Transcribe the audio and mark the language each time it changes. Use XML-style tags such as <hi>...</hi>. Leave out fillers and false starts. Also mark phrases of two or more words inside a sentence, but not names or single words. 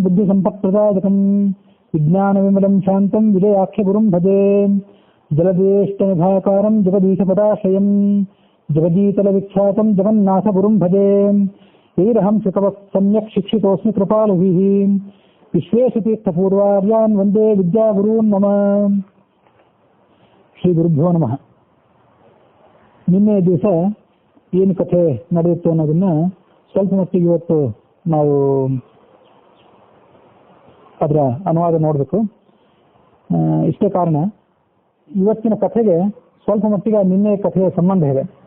<sa>बुद्धिसम्पत्प्रदायकं विज्ञानविमलं शान्तं विजयाख्यगुरुं भजे जलदेष्टनिभाकारं जगदीशपदाश्रयं जगदीतलविख्यातं जगन्नाथगुरुं भजे ऐरहं शिखवः सम्यक् शिक्षितोऽस्मि कृपालुभिः विश्वेशतीर्थपूर्वार्यान् वन्दे विद्यागुरून् मम ಶ್ರೀ ಗುರುಭ್ಯೋ ನಮಃ.</sa> <kn>ನಿನ್ನೆ ದಿವಸ ಏನು ಕಥೆ ನಡೆಯಿತು ಅನ್ನೋದನ್ನ ಸ್ವಲ್ಪ ಮಟ್ಟಿಗೆ ಇವತ್ತು ನಾವು ಅದರ ಅನುವಾದ ನೋಡಬೇಕು. ಇಷ್ಟೇ ಕಾರಣ, ಇವತ್ತಿನ ಕಥೆಗೆ ಸ್ವಲ್ಪ ಮಟ್ಟಿಗೆ ನಿನ್ನೆ ಕಥೆಯ ಸಂಬಂಧ ಇದೆ.</kn>